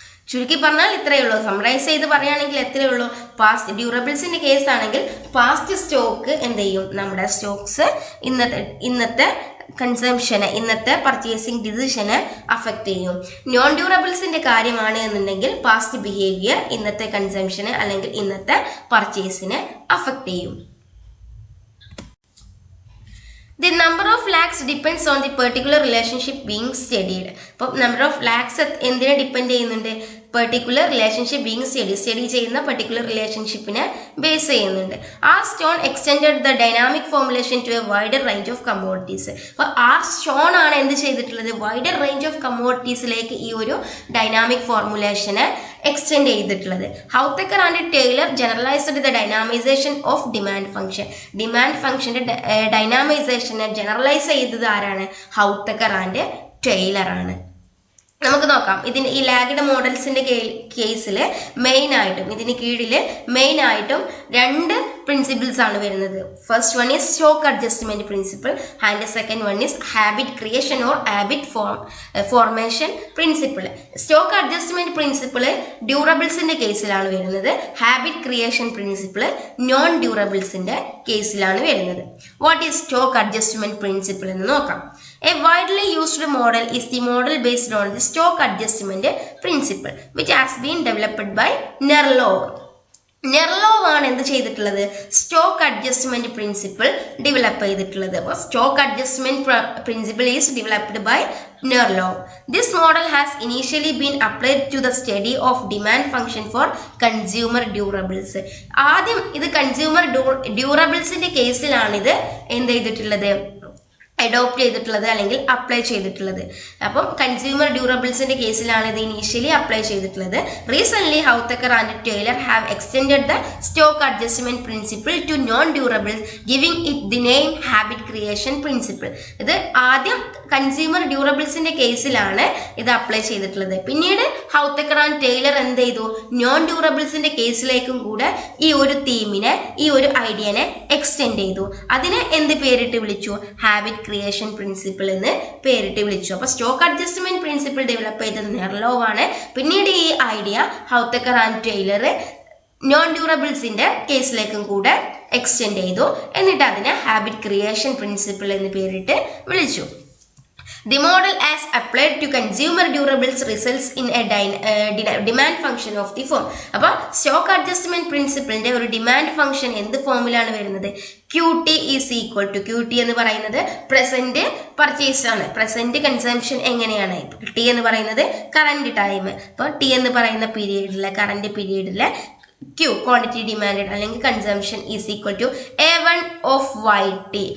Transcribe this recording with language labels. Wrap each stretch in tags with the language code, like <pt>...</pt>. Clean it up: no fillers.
<ml>ചുരുക്കി പറഞ്ഞാൽ ഇത്രയേ ഉള്ളൂ. സമറൈസ് ചെയ്ത് പറയുകയാണെങ്കിൽ എത്രയേ ഉള്ളൂ, പാസ്റ്റ് ഡ്യൂറബിൾസിന്റെ കേസ് ആണെങ്കിൽ പാസ്റ്റ് സ്റ്റോക്ക് എന്ത് ചെയ്യും, നമ്മുടെ സ്റ്റോക്സ് ഇന്നത്തെ കൺസംഷന്, ഇന്നത്തെ പർച്ചേസിങ് ഡിസിഷനെ അഫക്റ്റ് ചെയ്യും. നോൺ ഡ്യൂറബിൾസിന്റെ കാര്യമാണ് എന്നുണ്ടെങ്കിൽ പാസ്റ്റ് ബിഹേവിയർ ഇന്നത്തെ കൺസംഷന് അല്ലെങ്കിൽ ഇന്നത്തെ പർച്ചേസിനെ അഫക്റ്റ് ചെയ്യും.</ml> <en>The number of lakhs depends on the particular relationship being studied.</en> <ml>അപ്പോൾ നമ്പർ ഓഫ് ലാക്സ് എന്തിനെ ഡിപ്പെൻഡ് ചെയ്യുന്നുണ്ട്, പെർട്ടിക്കുലർ റിലേഷൻഷിപ്പ് ബീങ് സ്റ്റഡി ചെയ്യുന്ന പെർട്ടിക്കുലർ റിലേഷൻഷിപ്പിനെ ബേസ് ചെയ്യുന്നുണ്ട്.</ml> <en>R Stone extended the dynamic formulation to a wider range of commodities.</en> <ml>അപ്പോൾ R stone ആണ് എന്ത് ചെയ്തിട്ടുള്ളത്, wider range of കമ്മോഡിറ്റീസിലേക്ക് ഈ ഒരു ഡൈനാമിക് ഫോർമുലേഷനെ എക്സ്റ്റെൻഡ് ചെയ്തിട്ടുള്ളത്.</ml> <en>Houthakker and Taylor generalised the dynamisation of</en> <ml>demand ഫംഗ്ഷന്റെ ഡൈനാമൈസേഷനെ ജനറലൈസ് ചെയ്തത് ആരാണ്, ഹൗത്തക്കർ ആൻഡ് ടൈലർ ആണ്. നമുക്ക് നോക്കാം. ഈ ലാഗ്ഡ് മോഡൽസിന്റെ കേസിൽ ഇതിന് കീഴിൽ മെയിൻ ആയിട്ടും 2 പ്രിൻസിപ്പിൾസ് ആണ് വരുന്നത്.</ml> <en>First one is stock adjustment principle and second one is habit creation or habit formation principle.</en> <ml>Stock adjustment principle ഡ്യൂറബിൾസിന്റെ കേസിലാണ് വരുന്നത്. ഹാബിറ്റ് ക്രിയേഷൻ പ്രിൻസിപ്പിൾ നോൺ ഡ്യൂറബിൾസിന്റെ കേസിലാണ് വരുന്നത്.</ml> <en>what is stock adjustment principle</en> <ml>എന്ന് നോക്കാം.</ml> <en>A widely used model is the model based on the stock adjustment principle, which has been developed by Nerlov.</en> <ml>നെർലോവ് ആണ് എന്ത് ചെയ്തിട്ടുള്ളത്, stock adjustment principle develop ചെയ്തിട്ടുള്ളത്.</ml> <en>അപ്പോൾ stock adjustment principle is developed by Nerlov. This model has initially been applied to the study of demand function for consumer durables.</en> <ml>ആദ്യം ഇത് consumer ഡ്യൂറബിൾസിന്റെ കേസിലാണ് ഇത് എന്ത് ചെയ്തിട്ടുള്ളത്, അഡോപ്റ്റ് ചെയ്തിട്ടുള്ളത് അല്ലെങ്കിൽ അപ്ലൈ ചെയ്തിട്ടുള്ളത്. അപ്പം കൺസ്യൂമർ ഡ്യൂറബിൾസിന്റെ കേസിലാണ് ഇത് ഇനീഷ്യലി അപ്ലൈ ചെയ്തിട്ടുള്ളത്.</ml> <en>Recent Houthakker and Taylor have extended the stock adjustment principle to non durables giving it the name habit creation principle.</en> <ml>ഇത് ആദ്യം കൺസ്യൂമർ ഡ്യൂറബിൾസിന്റെ കേസിലാണ് ഇത് അപ്ലൈ ചെയ്തിട്ടുള്ളത്. പിന്നീട് ഹൗത്തക്കർ ആൻഡ് ടൈലർ എന്ത് ചെയ്തു, നോൺ ഡ്യൂറബിൾസിന്റെ കേസിലേക്കും കൂടെ ഈ ഒരു തീമിനെ, ഈ ഒരു ഐഡിയനെ എക്സ്റ്റെൻഡ് ചെയ്തു. അതിനെ എന്ത് പേരിട്ട് വിളിച്ചു, ഹാബിറ്റ് ക്രിയേഷൻ പ്രിൻസിപ്പിൾ എന്ന് പേരിട്ട് വിളിച്ചു. അപ്പൊ സ്റ്റോക്ക് അഡ്ജസ്റ്റ്മെന്റ് പ്രിൻസിപ്പിൾ ഡെവലപ്പ് ചെയ്തത് നെർലോവ് ആണ്. പിന്നീട് ഈ ഐഡിയ ഹൗത്തക്കർ ആൻഡ് ടൈലർ നോൺ ഡ്യൂറബിൾസിന്റെ കേസിലേക്കും കൂടെ എക്സ്റ്റെൻഡ് ചെയ്തു. എന്നിട്ട് അതിനെ ഹാബിറ്റ് ക്രിയേഷൻ പ്രിൻസിപ്പിൾ എന്ന് പേരിട്ട് വിളിച്ചു.</ml> <en>The model as applied to consumer durables results in a demand function of the firm.</en> <ml>അപ്പോൾ സ്റ്റോക്ക് അഡ്ജസ്റ്റ്മെന്റ് പ്രിൻസിപ്പിളിന്റെ ഒരു ഡിമാൻഡ് ഫംഗ്ഷൻ എന്ത് ഫോമിലാണ് വരുന്നത്, QT is equal to, QT എന്ന് പറയുന്നത് പ്രസന്റ് പർച്ചേസ് ആണ്, പ്രസന്റ് കൺസംഷൻ എങ്ങനെയാണ്, T എന്ന് പറയുന്നത് കറന്റ് ടൈം. അപ്പോൾ T എന്ന് പറയുന്ന പീരീഡിലെ, കറന്റ് പീരീഡിലെ Q ക്വാണ്ടിറ്റി ഡിമാൻഡ് അല്ലെങ്കിൽ consumption is equal to A1 of YT.</ml>